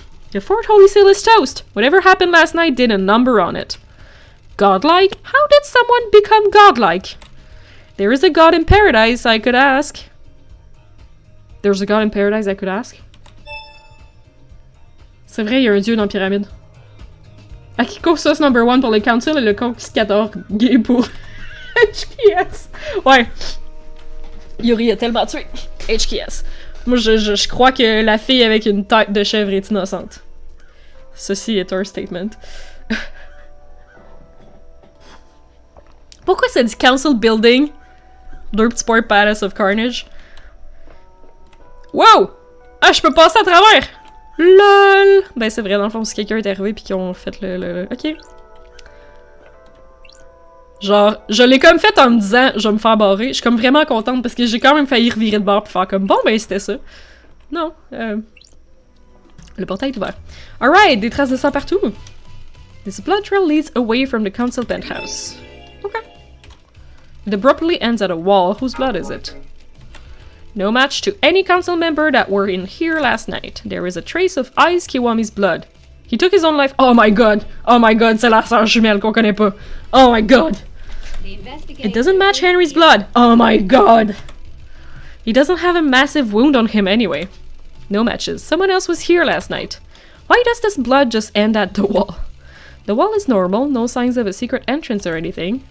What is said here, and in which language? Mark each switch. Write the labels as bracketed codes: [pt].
[en] The 4th Holy Seal is toast. Whatever happened last night did a number on it. Godlike? How did someone become godlike? There is a god in paradise, I could ask. There's a god in paradise, I could ask. [fr] C'est vrai, il y a un dieu dans la pyramide. Akiko sauce number 1 pour le council et le conquistador gay pour HKS. Ouais. Yuri a tellement tué. HKS. Moi, je crois que la fille avec une tête de chèvre est innocente. Ceci est un statement. Pourquoi ça dit Council Building? Deux petits points Palace of Carnage. Wow! Ah, je peux passer à travers! LOL! Ben c'est vrai, dans le fond, si quelqu'un est arrivé pis qu'ils ont fait le... Ok. Genre, je l'ai comme fait en me disant, je vais me faire barrer. Je suis comme vraiment contente parce que j'ai quand même failli revirer de bord pis faire comme, bon ben c'était ça. Non, le portail est ouvert. Alright, des traces de sang partout. [en] This blood trail leads away from the council penthouse. Okay. It abruptly ends at a wall. Whose blood is it? No match to any council member that were in here last night. There is a trace of Ice Kiwami's blood. He took his own life. Oh my god! Oh my god, [fr] c'est la sœur jumelle qu'on connaît pas. [en] Oh my god! The investigator. It doesn't match Henry's blood. Oh my god! He doesn't have a massive wound on him anyway. No matches. Someone else was here last night. Why does this blood just end at the wall? The wall is normal, no signs of a secret entrance or anything.